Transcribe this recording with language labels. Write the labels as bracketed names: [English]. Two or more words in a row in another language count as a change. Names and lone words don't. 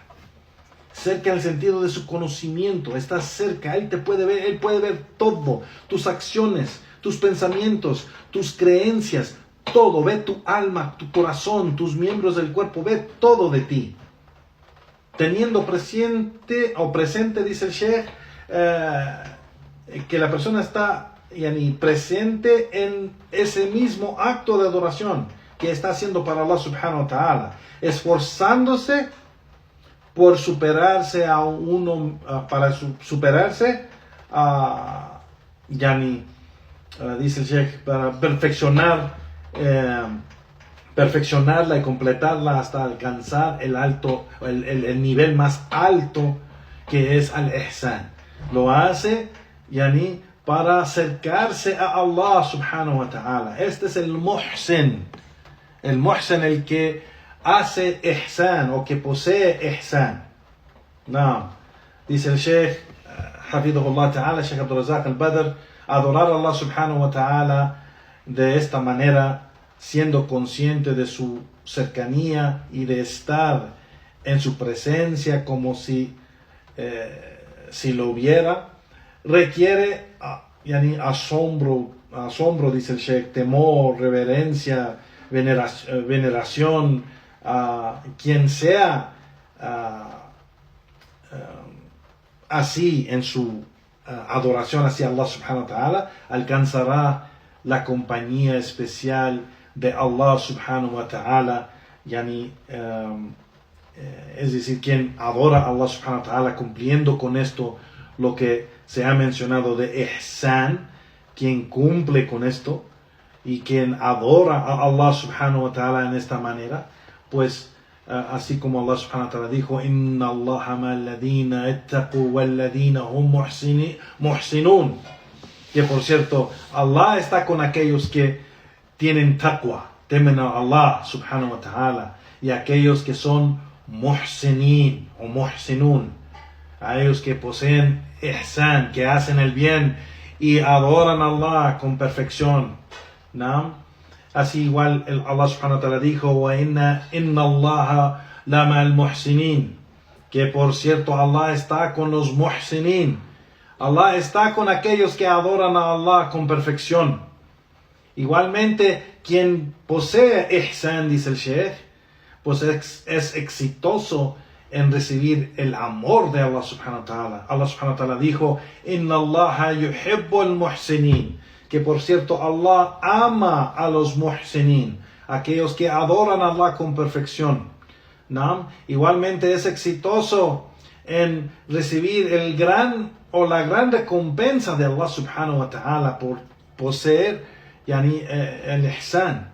[Spanish] Cerca en el sentido de su conocimiento, está cerca, Él te puede ver, Él puede ver todo, tus acciones, tus pensamientos, tus creencias, todo, ve tu alma, tu corazón, tus miembros del cuerpo, ve todo de ti. Teniendo presente, dice el Sheikh, que la persona está presente en ese mismo acto de adoración que está haciendo para Allah [Arabic] سبحانه وتعالى, [Spanish] esforzándose por superarse a uno, para superarse dice el Sheikh, para perfeccionarla y completarla hasta alcanzar el nivel más alto, que es al ihsan. Lo hace para acercarse a Allah [Arabic] سبحانه وتعالى. [Spanish] Este es el muhsin, el que hace ihsan o que posee ihsan. No. Dice el Sheikh [Arabic] حفظه الله تعالى, [Spanish] Sheikh Abdul Razak al-Badr, adorar a Allah [Arabic] سبحانه وتعالى [Spanish] de esta manera, siendo consciente de su cercanía y de estar en su presencia como si lo hubiera, requiere asombro, dice el Sheikh, temor, reverencia, veneración. Quien sea así en su adoración hacia Allah [Arabic] سبحانه وتعالى, [Spanish] alcanzará la compañía especial de Allah [Arabic] سبحانه وتعالى. [Spanish] Es decir, quien adora a Allah [Arabic] سبحانه وتعالى [Spanish] cumpliendo con esto lo que se ha mencionado de ihsan, quien cumple con esto y quien adora a Allah subhanahu wa ta'ala en esta manera, pues así como Allah subhanahu [Arabic] وتعالى dijo, إن الله مع الذين اتقوا والذين هم محسنون, [Spanish] que por cierto Allah está con aquellos que tienen taqwa, temen a Allah [Arabic] سبحانه وتعالى, [Spanish] y aquellos que son muhsinin o muhsinun, a ellos que poseen ihsan, que hacen el bien y adoran a Allah con perfección, ¿no? Así igual [Arabic] Allah سبحانه وتعالى dijo, وإن الله لمع المحسنين, [Spanish] que por cierto Allah está con los muhsinin, Allah está con aquellos que adoran a Allah con perfección. Igualmente, quien posee ihsan, dice el Sheikh, pues es exitoso en recibir el amor de Allah [Arabic] سبحانه وتعالى. Allah سبحانه وتعالى dijo, إن الله يحب المحسنين, [Spanish] que por cierto Allah ama a los muhsinin, aquellos que adoran a Allah con perfección, ¿no? Igualmente es exitoso en recibir la gran recompensa de Allah [Arabic] سبحانه وتعالى [Spanish] por poseer el ihsan.